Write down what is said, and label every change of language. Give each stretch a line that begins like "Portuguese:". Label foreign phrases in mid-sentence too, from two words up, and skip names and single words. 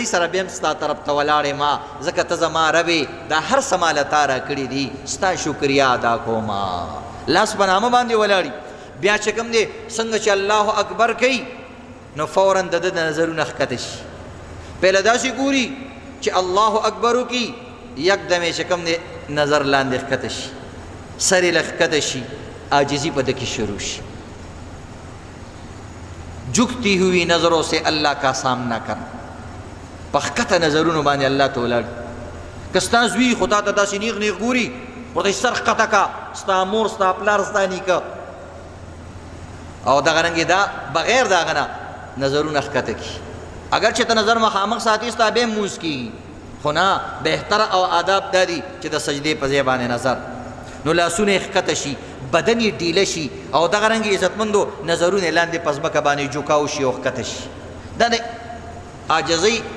Pashto: سره بیا هم ستا طرف ته ولاړ یم ځکه ته زما ربې دا هر څه ماله تا راکړي دي ستا شکریا ادا کوما لاس په نامه باندې ولاړي بیا چې کوم دی څنګه چې الله اکبر کوي نو فوراً د ده نظرونه ښکته شي پهله داسې ګوري چې الله اکبر وکړي یکدم یې چې کوم دی نظر لاندې ښکته شي سر یې ښکته شي عاجزی په ده کې شروع شي
Urdu: جھکتی ہوئی نظروں سے اللہ کا سامنا کر
Pashto: پخکته نظرونو باندې الله ته ولاړ که ستا زوی خو تا ته داسې نیغ نیغ ګوري ورته سر ښکته کا ستا مور ستا پلار ستا نیکه او دغه رنګې دا بغیر د هغه نه نظرونه ښکته کړي اگر چې ته نظر مخامخ ساتي ستا بیا هم مونځ کېږي خو نه بهتره او آداب دا دي چې د سجدې په ځای باندې نظر نو لاسونه یې ښکته شي بدن یې ډیله شي او دغه رنګې عزتمندو نظرونه یې لاندې په ځمکه باندې جوکاو شي او ښکته شي دا د عاجزۍ